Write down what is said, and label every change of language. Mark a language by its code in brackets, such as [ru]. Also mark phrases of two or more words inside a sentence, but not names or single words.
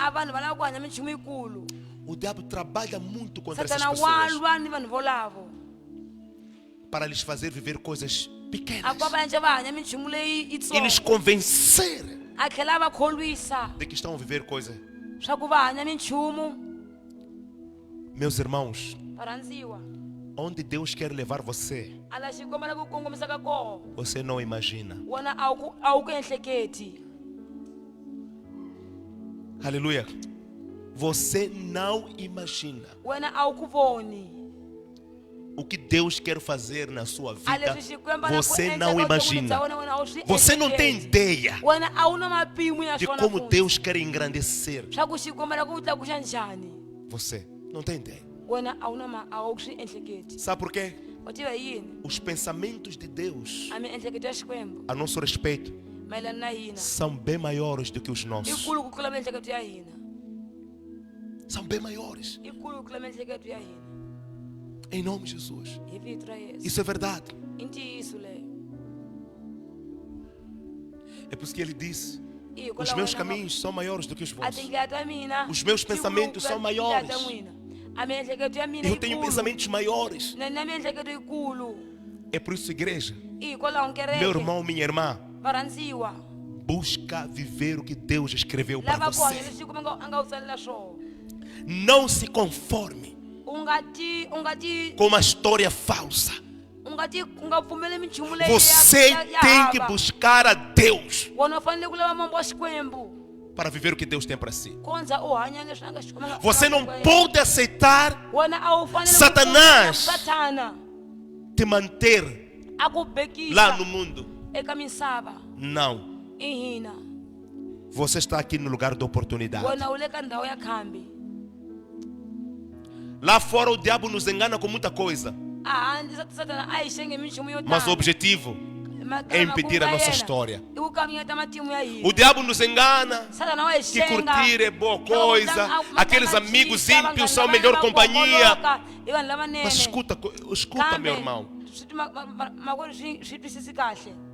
[ts] a vanhu va lava ku hanya minchumu yikulu. [pt] O diabo trabalha muito contra essas [ts] Satana wa [pt] pessoas [ts] lwa ni vanhu volavo [pt] para lhes fazer viver coisas [ts] a [pt] pequenas [ts] ku va va endla va hanya minchumu leyi [pt] e lhes [ts] yitsongo, [pt] convencer [ts] a tlhela a va kholwisa [pt] de que estão a viver coisas. [ts] swa ku va hanya minchumu. [pt] Meus irmãos, [ts] Varhandziwa, [pt] onde Deus quer levar você, [ts] a la xikomba la ku kongomisaka koho [pt] você não imagina. [ts] wena a wu ku ehleketi. [pt] Aleluia. Você não imagina [ts] Wena a wu ku voni [pt] o que Deus quer fazer na sua [ts] a [pt] vida. [ts] leswi xikwemba la ku [pt] Você [ts] endla [pt] não [ts] ka vutomi [pt] imagina. [ts] bya wena, wena a wu swi [pt] Você não tem [ts] ehleketi. [pt] ideia [ts] Wena a wu na mapimu ya [pt] de [ts] swona [pt] como [ts] futhi. [pt] Deus quer engrandecer [ts] Swa ku xikwemba la ku wu tlakuxa njhani. [pt] você. Não tem ideia. [ts] Wena a wu swi ehleketi. [pt] Sabe por quê? [ts] U tiva yini? [pt] Os pensamentos de Deus [ts] A miehleketo ya xikwembu [pt] a nosso respeito [ts] mayelana na hina [pt] são bem maiores do que os nossos. [ts] ikulu ku tlula miehleketo ya hina. [pt] São bem maiores. [ts] Ikulu ku tlula miehleketo ya hina. [pt] Em nome de Jesus. [ts] Hi vito ra Yesu. [pt] Isso é verdade. [ts] I ntiyiso leyo. [pt] É por isso que ele disse: [ts] I [pt] os [ts] hikwalaho [pt] meus [ts] wena [pt] caminhos são maiores do que os [ts] a [pt] vossos. [ts] tindlela ta mina [pt] Os meus [ts] ti kulu [pt] pensamentos [ts] ku [pt] são [ts] tlula tindlela [pt] maiores. [ts] ta n'wina. A miehleketo ya mina [pt] Eu tenho [ts] yikulu. [pt] pensamentos maiores. [ts] Na miehleketo yikulu. [pt] É por isso, igreja, [ts] I hikwalaho kereke. [pt] meu irmão, minha irmã, [ts] Varhandziwa, [pt] busca viver o que Deus escreveu para [ts] lava ku hanya [pt] você. [ts] leswi xikwembu a nga wu tsalela swona. [pt] Não se conforme [ts] U nga [pt] com uma história falsa. [ts] u nga pfumeli minchumu leyi [pt] Você [ts] ya [pt] tem que [ts] hava. [pt] buscar a Deus [ts] Wena u fanele ku lava mambo wa xikwembu [pt] para viver o que Deus tem para si. [ts] kondza u hanya leswi a nga xikwembu. [pt] Você não pode aceitar [ts] Wena a wu fanele ku [pt] Satanás. [ts] pfumela Satana [pt] te manter [ts] a ku bekisa [pt] lá no mundo. [ts] eka misava [pt] Não. [ts] i hina. [pt] Você está aqui no lugar da oportunidade. [ts] Wena u le ka ndhawu ya khambi. [pt] Lá fora o diabo nos engana com muita coisa. [ts] A handle Satana a hi xenge minchumu yo [pt] Mas o [ts] tala. [pt] objetivo [ts] Makana [pt] é impedir a [ts] makungu ya [pt] nossa [ts] yena [pt] história. [ts] i ku kamingeta matimu ya hina. [pt] O diabo nos engana [ts] Satana wa hi [pt] que [ts] xenga. [pt] curtir é boa coisa. Aqueles amigos ímpios são a melhor companhia. Mas escuta, meu irmão. [ts] makwerhu swi twisisi kahle.